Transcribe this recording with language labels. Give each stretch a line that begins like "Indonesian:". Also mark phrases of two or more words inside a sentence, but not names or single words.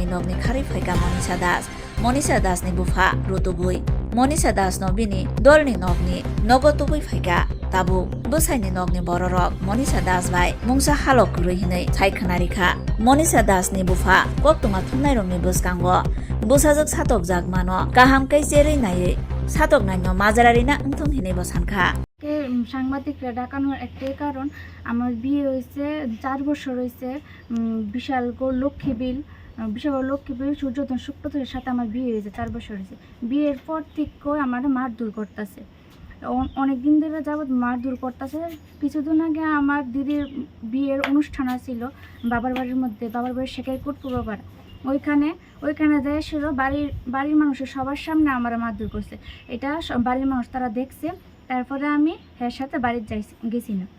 Kok Borok: nokni khari phaika Monisa Das ni bufa rutugui Monisa Das no bini dolni nokni nogotugui phaika tabu bwsaini nokni bororok Monisa Das bai mungsa halok rui hinui saikhanari kha Monisa Das ni bufa koktoma thunnairokni bwskango bwsajak satokjak mano kaham kai cherei nai satok naino majarari na ngthong hinui bo sankha
Bangla: সাংবাদিকরা ডাকানোর একটাই কারণ আমার বিয়ে হয়েছে 4 বছর হয়েছে বিশাল লক্ষ্মীবিল সূর্যধন শুক্রধরের সাথে আমার বিয়ে হয়েছে 4 বছর হয়েছে বিয়ের পর থেকে আমার মারধর করতেছে অনেক দিন ধরে যাবত মারধর করতেছে কিছুদিন আগে আমার দিদির বিয়ের অনুষ্ঠান ছিল বাবার বাড়ির শেখারকোট পূর্বপাড়া ওইখানে যায় ছিল বাড়ির মানুষের সবার সামনে আমার মারধর করছে এটা বাড়ির মানুষ তারা দেখছে তারপরে আমি এর সাথে বাড়িতে গেছি